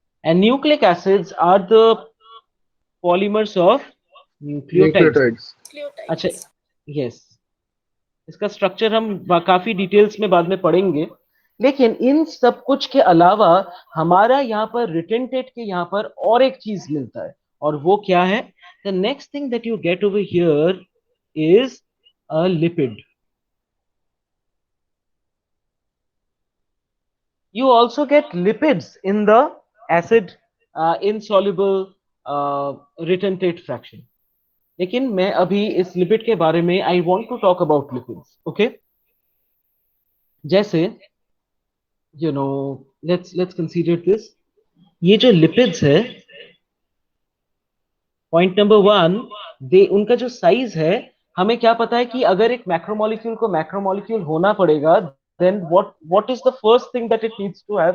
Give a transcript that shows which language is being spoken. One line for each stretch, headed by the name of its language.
English: And nucleic acids are the polymers of nucleotides। Nucleotides.
Hindi: अच्छा,
English: Nucleotides.
Hindi: Yes, इसका structure हम काफी डिटेल्स में बाद में पढ़ेंगे। लेकिन इन सब कुछ के अलावा हमारा यहाँ पर रिटेंटेट के यहाँ पर और एक चीज मिलता है, और वो क्या है?
English: The next thing that you get over here is a lipid. You also get lipids in the acid insoluble retentate fraction।
Hindi: लेकिन मैं अभी इस लिपिड के बारे में
English: I want to talk about lipids, okay. जैसे let's consider this.
Hindi: ये जो लिपिड्स है, पॉइंट नंबर वन, दे उनका जो साइज है, हमें क्या पता है कि अगर एक मैक्रोमोलिक्यूल को मैक्रोमोलिक्यूल होना पड़ेगा,
English: Then what is the first thing that it needs to have?